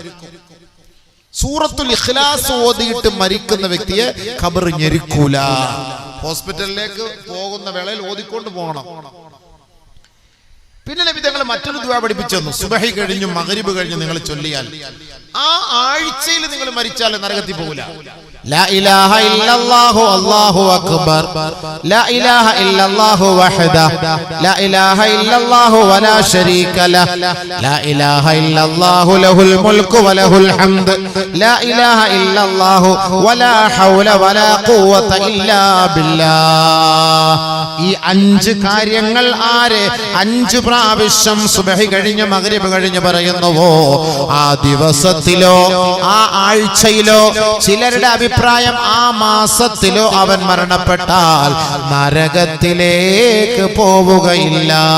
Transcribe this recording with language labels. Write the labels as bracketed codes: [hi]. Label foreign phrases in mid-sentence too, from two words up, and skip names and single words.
[ml] സൂറത്തുൽ ഇഖ്ലാസ് ഓതിയിട്ട് മരിക്കുന്ന വ്യക്തിയെ ഖബർ ഞെരുക്കൂല. ഹോസ്പിറ്റലിലേക്ക് പോകുന്ന വേളയിൽ ഓതിക്കൊണ്ട് പോകണം. പിന്നെ നബി തങ്ങൾ മറ്റൊരു ദുആ പഠിപ്പിച്ചു തന്നു. സുബഹി കഴിഞ്ഞു മഗ്രിബ് കഴിഞ്ഞു നിങ്ങൾ ചൊല്ലിയാൽ ആ ആഴ്ചയിൽ നിങ്ങൾ മരിച്ചാൽ നരകത്തിൽ പോകില്ല. [ar] لا إله إلا الله الله أكبر لا إله إلا الله وحده لا إله إلا الله ولا شريك له لا إله إلا الله له الملك وله الحمد لا إله إلا الله ولا حول ولا قوة إلا بالله. [ml] ഈ 5 കാര്യങ്ങൾ ആരെ 5 പ്രാവശ്യം സുബഹി കഴിഞ്ഞ് മഗ്രിബ് കഴിഞ്ഞ് പറയുന്നുവോ ആ ദിവസത്തിലോ ആ ആഴ്ചയിലോ, ചിലരുടെ അഭിപ്രായം ആ മാസത്തിലോ അവൻ മരണപ്പെട്ടാൽ നരകത്തിലേക്ക് പോവുകയില്ല.